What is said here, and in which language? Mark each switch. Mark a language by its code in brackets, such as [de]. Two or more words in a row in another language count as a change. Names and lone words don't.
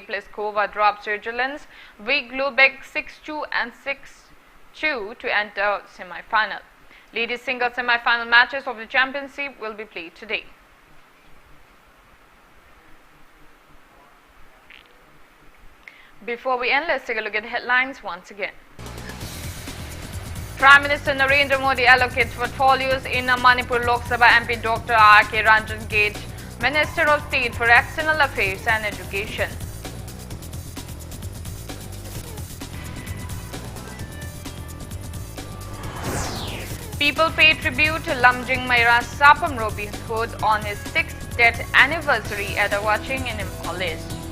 [en] Pliskova dropped Switzerland's Vig Lubeck 6-2 and 6-2 to enter semi-final. Ladies single semi-final matches of the championship will be played today. Before we end, let's take a look at the headlines once again. Prime Minister Narendra Modi allocates portfolios in Manipur Lok Sabha MP Dr. R.K. Ranjan Gate, Minister of State for External Affairs and Education. People pay tribute to Lamjing Maira Sapam Robin Hood on his 6th death anniversary at a watching in Imphal East.